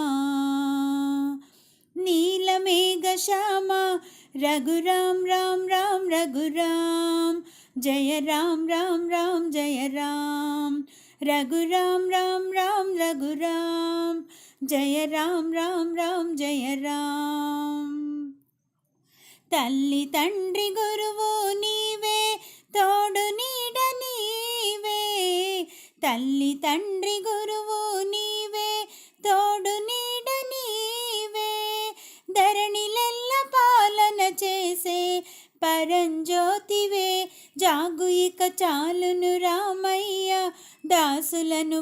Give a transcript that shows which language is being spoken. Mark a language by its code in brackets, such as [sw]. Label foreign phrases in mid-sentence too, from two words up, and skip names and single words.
[sa] ನೀಲ ಮೇಘ ಶ್ಯಾಮ ರಘುರಾಮ್ ರಾಮ್ ರಾಮ್ ರಘುರಾಮ್ ಜಯ ರಾಮ್ ರಾಮ್ ರಾಮ್ ಜಯ ರಾಮ್ ರಘುರಾಮ್ ರಾಮ್ ರಾಮ್ ರಘುರಾಮ್ ಜಯ ರಾಮ್ ರಾಮ್ ರಾಮ್ ಜಯ ರಾಮ್ [te] తల్లి తండ్రి గురువు నీవే తోడు నీడ నీవే తల్లి తండ్రి గురువు నీవే తోడు నీడ నీవే ధరణిలెల్ల పాలన చేసే పరంజ్యోతివే జాగు ఇక చాలును రామయ్య దాసులను